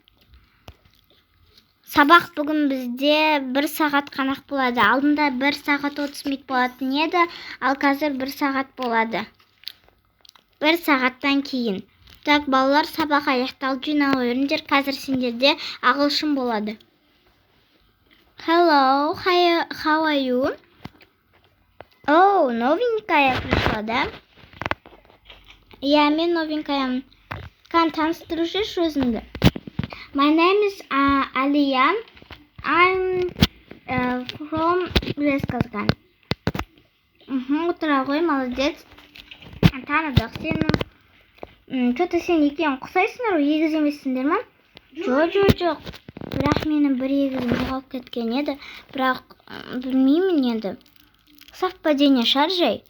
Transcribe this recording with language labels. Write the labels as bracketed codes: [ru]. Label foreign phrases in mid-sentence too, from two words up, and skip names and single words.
[kk] Сабақ бүгін бізде 1 сағат қанақ болады. Алдында 1 сағат 30 минут болатын еді, ал қазір 1 сағат болады. 1 сағаттан кейін. Так, балалар, сабақ аяқталып жинала өріңдер. Қазір сендерде ағылшын болады. [en] Hello, how are you? [ru] О, новенькая пришла, да? [kk] Мен новенькая. Таныстырушыш өзіңді. [en] My name is Aliyah. I'm from Лесказган. [kk] Отыра ғой, молодец. Таныдық сені. Что-то сен екеуің құсайсыңдар ғой, егіз емессіңдер ма? Жоқ. Бірақ менің бір егізім жоғалып кеткен еді. Бірақ білмеймін енді. Совпадение шығар жай.